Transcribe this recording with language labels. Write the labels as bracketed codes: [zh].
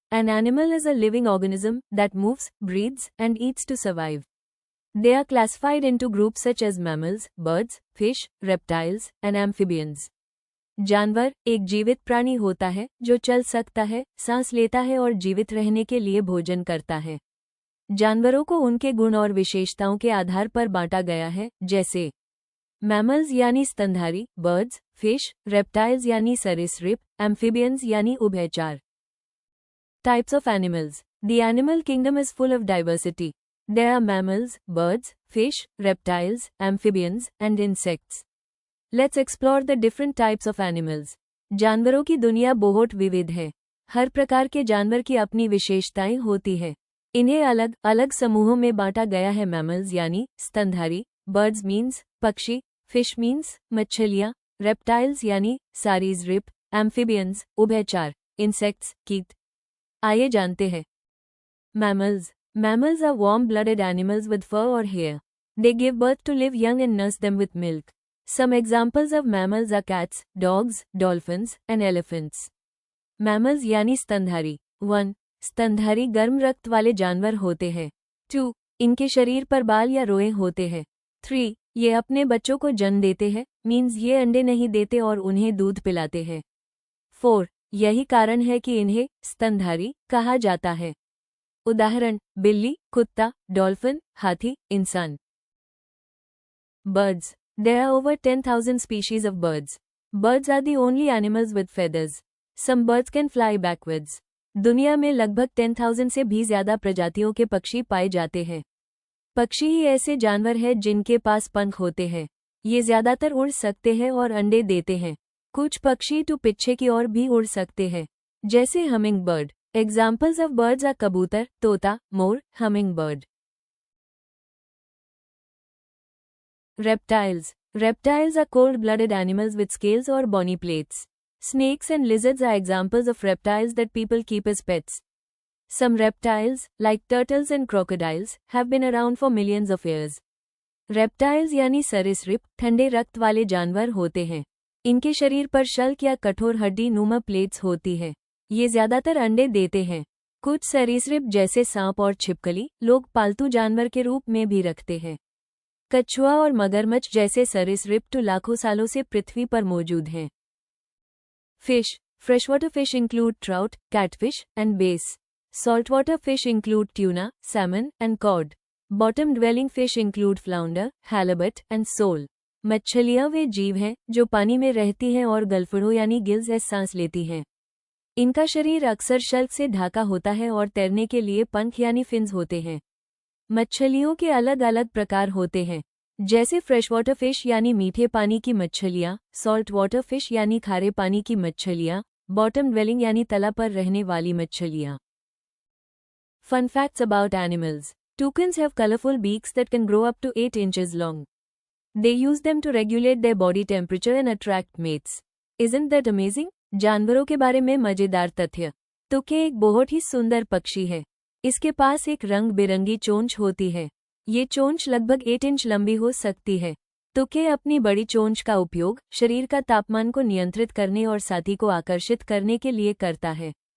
[en] An animal is a living organism that moves, breathes and eats to survive. They are classified into groups such as mammals, birds, fish, reptiles and amphibians. [hi] जानवर एक जीवित प्राणी होता है जो चल सकता है, सांस लेता है और जीवित रहने के लिए भोजन करता है. जानवरों को उनके गुण और विशेषताओं के आधार पर बांटा गया है, जैसे मैमल्स यानी स्तनधारी, बर्ड्स, फिश, रेप्टाइल्स यानी सरीसृप, एम्फीबियंस यानी उभयचर. [en] Types of animals. The animal kingdom is full of diversity. There are mammals, birds, fish, reptiles, amphibians and insects. Let's explore the different types of animals. [hi] जानवरों की दुनिया बहुत विविध है. हर प्रकार के जानवर की अपनी विशेषताएं होती है. इन्हें अलग अलग समूहों में बांटा गया है. मैमल्स यानी स्तनधारी, बर्ड्स मीन्स पक्षी, फिश मीन्स मछलियां, रेप्टाइल्स यानी सरीसृप, एम्फीबियंस उभयचर, इंसेक्ट्स कीट. आइए जानते हैं. Mammals. [en] Mammals are warm-blooded animals with fur or hair. They give birth to live young and nurse them with milk. Some examples of mammals are cats, dogs, dolphins, and elephants. [hi] Mammals यानी स्तनधारी. 1. स्तनधारी गर्म रक्त वाले जानवर होते हैं. 2. इनके शरीर पर बाल या रोएं होते हैं. 3. ये अपने बच्चों को जन्म देते हैं, मीन्स ये अंडे नहीं देते और उन्हें दूध पिलाते हैं. 4. यही कारण है कि इन्हें स्तनधारी कहा जाता है. उदाहरण बिल्ली, कुत्ता, डॉल्फिन, हाथी, इंसान. Birds. [en] There are over 10,000 species of birds. Birds are the only animals with feathers. Some birds can fly backwards. [hi] दुनिया में लगभग 10,000 से भी ज्यादा प्रजातियों के पक्षी पाए जाते हैं. पक्षी ही ऐसे जानवर हैं जिनके पास पंख होते हैं. ये ज्यादातर उड़ सकते हैं और अंडे देते हैं. कुछ पक्षी तो पीछे की ओर भी उड़ सकते हैं, जैसे humming bird. [en] Examples of birds are [hi] कबूतर, तोता, मोर, [en] hummingbird. Reptiles. Reptiles are cold-blooded animals with scales or bony plates. Snakes and lizards are examples of reptiles that people keep as pets. Some reptiles, like turtles and crocodiles, have been around for millions of years. [hi] Reptiles यानी सरीसृप ठंडे रक्त वाले जानवर होते हैं. इनके शरीर पर शल्क या कठोर हड्डी नुमा प्लेट्स होती है. ये ज्यादातर अंडे देते हैं. कुछ सरीसृप जैसे सांप और छिपकली लोग पालतू जानवर के रूप में भी रखते हैं. कछुआ और मगरमच्छ जैसे सरीसृप तो लाखों सालों से पृथ्वी पर मौजूद हैं. [en] Fish. Freshwater fish include trout, catfish, and bass. Saltwater fish include tuna, salmon, and cod. Bottom-dwelling fish include flounder, halibut, and sole. [hi] मछलियां वे जीव हैं जो पानी में रहती हैं और गलफड़ों यानी गिल्स से सांस लेती हैं. इनका शरीर अक्सर शल्क से ढाका होता है और तैरने के लिए पंख यानी फिन्स होते हैं. मछलियों के अलग अलग प्रकार होते हैं, जैसे फ्रेशवाटर फिश यानी मीठे पानी की मछलियाँ, सॉल्ट वाटर फिश यानी खारे पानी की मछलियाँ, बॉटम ड्वेलिंग यानी तला पर रहने वाली मछलियाँ. [en] Fun facts about animals. Toucans have colorful beaks that can grow up to 8 inches long. They use them to regulate their body temperature and attract mates. Isn't that amazing? [hi] जानवरों के बारे में मजेदार तथ्य. तुके एक बहुत ही सुंदर पक्षी है. इसके पास एक रंग बिरंगी चोंच होती है. ये चोंच लगभग 8 इंच लंबी हो सकती है. तुके अपनी बड़ी चोंच का उपयोग शरीर का तापमान को नियंत्रित करने और साथी को आकर्षित करने के लिए करता है.